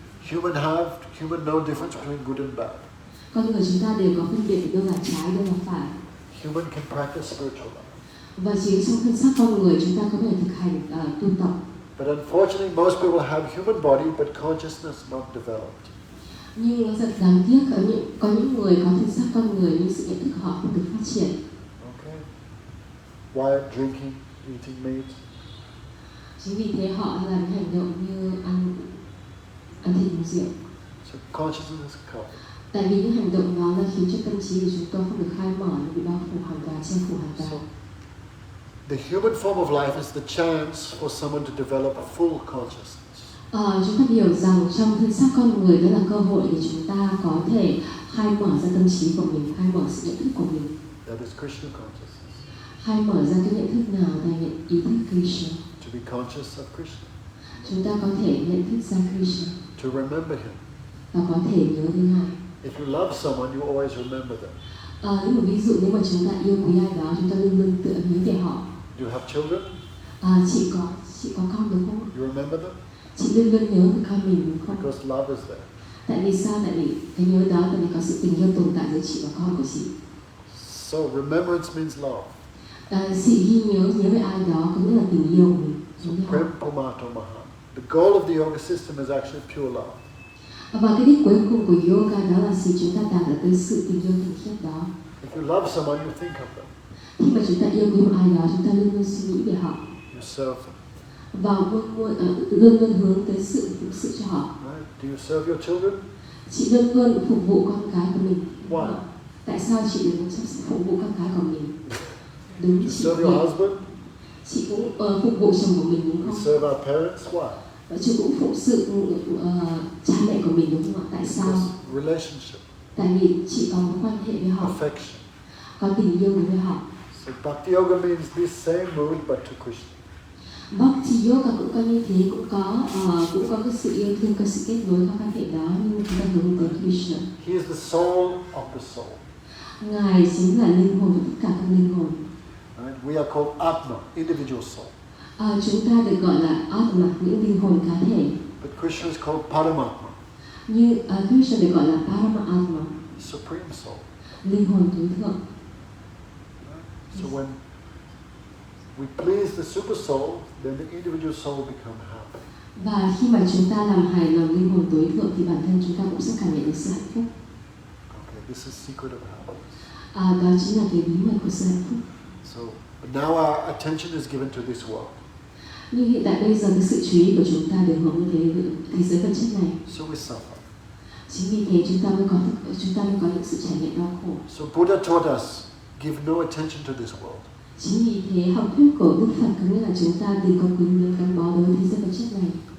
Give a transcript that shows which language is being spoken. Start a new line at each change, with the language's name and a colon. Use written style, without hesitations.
English: Human know difference between good and bad.
Vietnamese: Con người chúng ta đều có phân biệt đâu là trái, đâu là phải.
English: Human can practice spiritual life.
Vietnamese: Và chính trong thân xác con người chúng ta có thể thực hành tu tập.
English: But unfortunately, most people have human body, but consciousness not developed.
Vietnamese: Nhưng nó rất đáng tiếc có những người có thân xác con người nhưng sự nhận thức của họ không được phát triển.
English: Okay. Why drinking, eating meat?
Vietnamese: Chính vì thế họ làm hành động như ăn thịt uống rượu.
English: So consciousness is covered.
Vietnamese: Tại vì những hành động đó là khiến cho tâm trí của chúng tôi không được khai mở, nó bị bao phủ hoàn toàn, che phủ hoàn toàn.
English: So, the human form of life is the chance for someone to develop full consciousness.
Vietnamese: Chúng ta hiểu rằng trong thân xác con người đó là cơ hội để chúng ta có thể khai mở ra tâm trí của mình, khai mở sự nhận thức của mình.
English: That is Krishna consciousness.
Vietnamese: Khai mở ra cái nhận thức nào là nhận ý thức Krishna.
English: To be conscious of Krishna.
Vietnamese: Chúng ta có thể nhận thức ra Krishna.
English: To remember him.
Vietnamese: Và có thể nhớ đến Ngài.
English: If you love someone, you always remember them.
Vietnamese: Nếu một ví dụ nếu mà chúng ta yêu quý ai đó, chúng ta luôn luôn tựa nhớ về họ.
English: You have children?
Vietnamese: Chị có con đúng không?
English: You remember them?
Vietnamese: Chị luôn luôn nhớ về con mình đúng không?
English: Because love is there.
Vietnamese: Tại vì sao? Tại vì cái nhớ đó tại vì có sự tình yêu tồn tại giữa chị và con của chị.
English: So remembrance means love.
Vietnamese: Sự ghi nhớ về ai đó có nghĩa là tình yêu của mình.
Sanskrit: Prem Pumato Maha.
English: The goal of the yoga system is actually pure love.
Vietnamese: Và cái đích cuối cùng của yoga đó là sự chúng ta đạt được cái sự tình yêu thuần khiết đó.
English: If you love someone, you think of them.
Vietnamese: Khi mà chúng ta yêu quý một ai đó, chúng ta luôn luôn suy nghĩ về họ.
English: You serve them.
Vietnamese: Và luôn luôn hướng tới sự phục sự cho họ.
English: Right? Do you serve your children?
Vietnamese: Chị luôn luôn phục vụ con cái của mình.
English: Why?
Vietnamese: Tại sao chị đừng phục vụ con cái của mình? Đúng,
English: You
Vietnamese: chị
English: serve your husband,
Vietnamese: chị cũng phục vụ chồng của mình đúng
English: we
Vietnamese: không?
English: serve our parents. Why?
Vietnamese: Và chị cũng phụng sự cha mẹ của mình đúng không ạ? Tại sao?
English: Because relationship,
Vietnamese: Tại vì chị có mối quan hệ với họ,
English: affection.
Vietnamese: có tình yêu đối với họ.
English: So Bhakti Yoga means this same mood but to Krishna.
Vietnamese: Bhakti Yoga cũng có như thế, cũng có cái sự yêu thương, có sự kết nối, có quan hệ đó, nhưng chúng ta hướng tới Krishna.
English: He is the soul of the soul.
Vietnamese: Ngài chính là linh hồn của tất cả các linh hồn.
English: Right? We are called Atma, individual soul.
Vietnamese: Chúng ta được gọi là Atma, những linh hồn cá thể.
English: But Krishna is called Paramatma,
Vietnamese: Như Krishna được gọi là Paramatma,
English: supreme soul.
Vietnamese: linh hồn tối thượng.
English: So when we please the super soul, then the individual soul become happy.
Vietnamese: Và khi mà chúng ta làm hài lòng linh hồn tối thượng thì bản thân chúng ta cũng sẽ cảm nhận được sự hạnh phúc.
English: Okay, this is secret of happiness.
Vietnamese: Đó chính là cái bí mật của sự hạnh phúc.
English: So now our attention is given to this world.
Vietnamese: Nhưng hiện tại bây giờ cái sự chú ý của chúng ta được hướng tới thế giới vật chất này.
English: So we suffer.
Vietnamese: Chính vì thế chúng ta mới có những sự trải nghiệm đau khổ.
English: So Buddha taught us, give no attention to this world.
Vietnamese: Chính vì thế học thuyết của Đức Phật có nghĩa là chúng ta đừng có quyến luyến gắn bó đối với thế giới vật chất này.